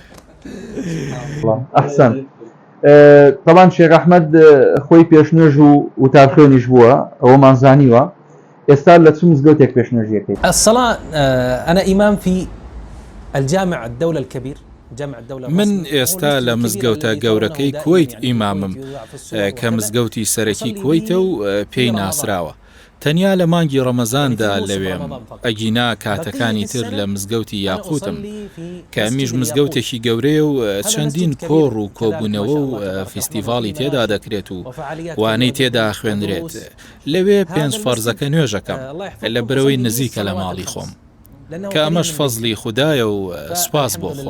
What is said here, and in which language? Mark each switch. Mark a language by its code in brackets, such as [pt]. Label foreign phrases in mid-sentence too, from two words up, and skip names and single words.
[ar] ئەحسەن طبعا [ckb] شێخ ئەحمەد خۆی پێشنوێژ و وتارخوێنیش بووە ئەوەمان زانیوە ئێستا لە چ مزگەوتێک پێشنوێژیەکەی؟ [ar] الصلاة أنا إمام في الجامع الدولة الكبير. [ckb] من ئێستا لە مزگەوتە گەورەکەی کوێیت ئیمامم کە مزگەوتی سەرەکی کوێیتە و پێی ناسراوە. تەنیا لە مانگی ڕەمەزاندا لەوێم ئەگینا کاتەکانی تر لە مزگەوتی یاقوتم کە ئەمیش مزگەوتێکی گەورەیە و چەندین کۆڕ و کۆبوونەوە و فیستیڤاڵی تێدا دەکرێت و وانەی تێدا خوێندرێت لەوێ 5 فەرزەکە نوێژەکەم لە برەوەی نزیکە لە ماڵی خۆم کە ئەمەش فەزلی خوددایە و سوپاس بۆ خوا.